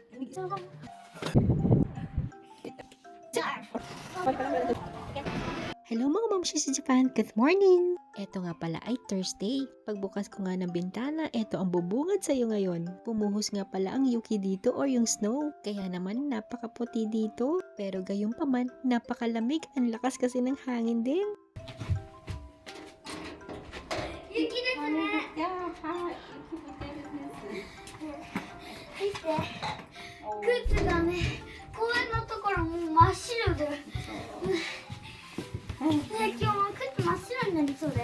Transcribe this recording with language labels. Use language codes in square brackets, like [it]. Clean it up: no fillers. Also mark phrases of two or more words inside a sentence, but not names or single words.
[tl] Hello mga mamshi sa Japan, [en] good morning! [tl] Eto nga pala ay Thursday. Pagbukas ko nga ng bintana, eto ang bubungad sa'yo ngayon. Pumuhos nga pala ang yuki dito or yung snow. Kaya naman napakaputi dito. Pero gayon pa man, napakalamig. Ang lakas kasi ng hangin din. [ja] 雪ですね. Mite. 靴がね、公園のところも真っ白で. ねえ、今日も靴真っ白になりそうだよ。